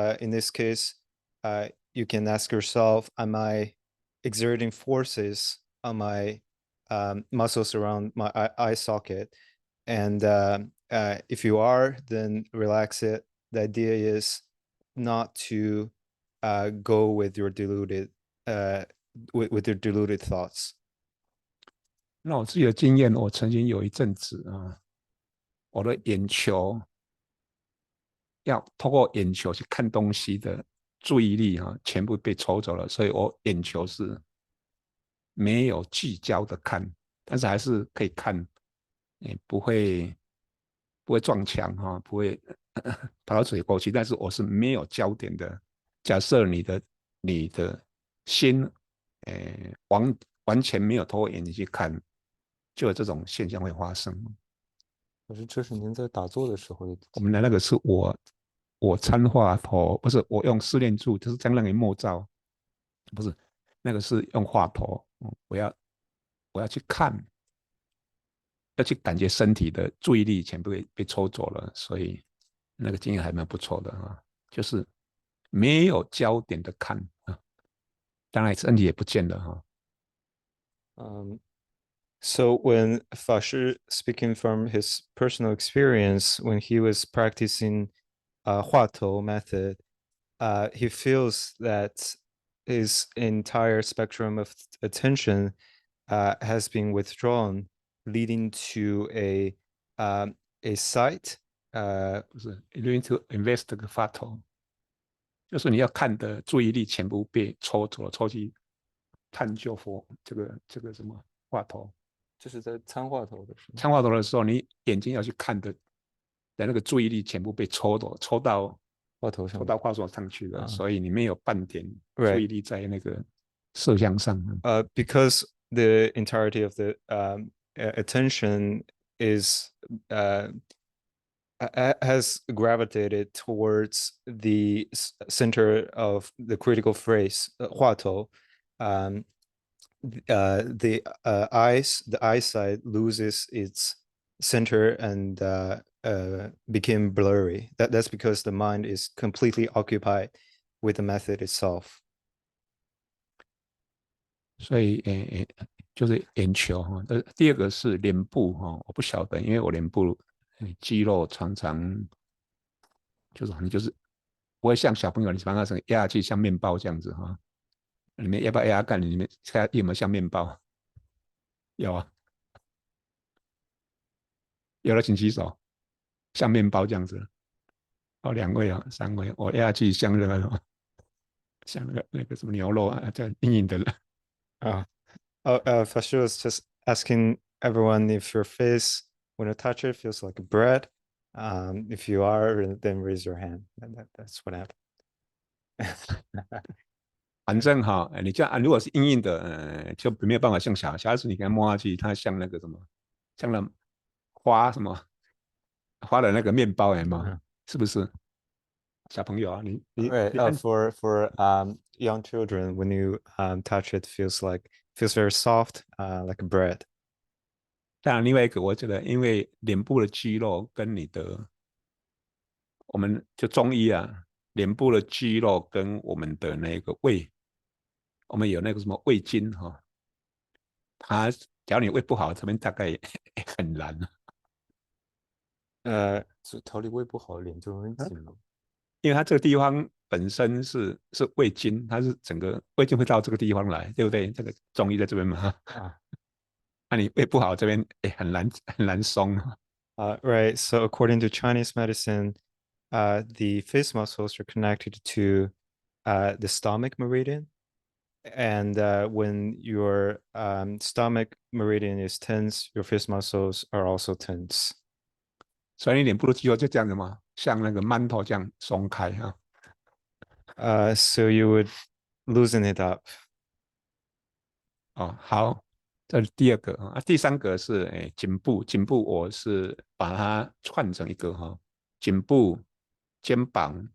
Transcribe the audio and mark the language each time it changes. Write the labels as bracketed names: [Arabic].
[English] In this case, you can ask yourself, am I exerting forces on my muscles around my eye socket? And if you are, then relax it. The idea is not to go with your deluded with your deluded thoughts. [Chinese] 那我自己的经验，我曾经有一阵子我的眼球要透过眼球去看东西的注意力全部被抽走了，所以我眼球是没有聚焦的看，但是还是可以看，不会撞墙不会跑到水沟去，但是我是没有焦点的。假设你的心完全没有透过眼睛去看，就有这种现象会发生。可是这是您在打坐的时候的。我们的那个是我参话头，不是我用试炼柱，就是将那个默照，不是那个是用话头，我要去看，要去感觉身体的注意力全部被抽走了，所以那个经验还蛮不错的就是没有焦点的看当然身体也不见了 [English] So when Fashi speaking from his personal experience, when he was practicing Huatou method, he feels that his entire spectrum of attention has been withdrawn, leading to a sight. [Chinese] 不是 [English] you need to invest [Chinese] 这个话头，就是你要看的注意力全部被抽走了，抽去探究佛这个什么话头。就是在参话头的时候，参话头的时候，你眼睛要去看的那个注意力全部被抽走，抽到话头上，抽到话头上去了，所以你没有半点注意力在那个摄像上。 [English] Because the entirety of the attention is has gravitated towards the center of the critical phrase, 话头. The eyesight loses its center and became blurry. That's because the mind is completely occupied with the method itself. [Chinese] 所以就是眼球第二个是脸部我不晓得，因为我脸部肌肉常常就是不会像小朋友你把它压下去像面包这样子你们要不要压干？你们有没有像面包？有啊，有的请举手，像面包这样子。 2位3位，我压下去像那个像那个什么牛肉这样硬硬的了。 [English] Fashu was just asking everyone if your face, when you touch it, feels like bread. If you are, then raise your hand. That's what happened. [Chinese] 反正你这样如果是硬硬的，就没有办法像小孩子，你给他摸下去，它像那个什么，像那花什么花的那个面包嘛，是不是？小朋友你 [English] for young children, when you touch it, feels very soft, like bread. [Chinese] 当然，另外一个我觉得，因为脸部的肌肉跟你的，我们就中医脸部的肌肉跟我们的那个胃，我们有那个什么胃经它假如你胃不好，这边大概也很难调理胃不好，脸就容易紧了。因为它这个地方本身是胃经，它是整个胃经会到这个地方来，对不对？这个中医在这边嘛那你胃不好，这边很难松 [English] Right. So according to Chinese medicine, the face muscles are connected to the stomach meridian. And when your stomach meridian is tense, your face muscles are also tense. [Chinese] 所以你脸部的肌肉就这样子嘛，像那个馒头这样松开 [English] So you would loosen it up. [Chinese] 哦，好，这是第二个啊，第三个是颈部，颈部我是把它串成一个哈，颈部、肩膀，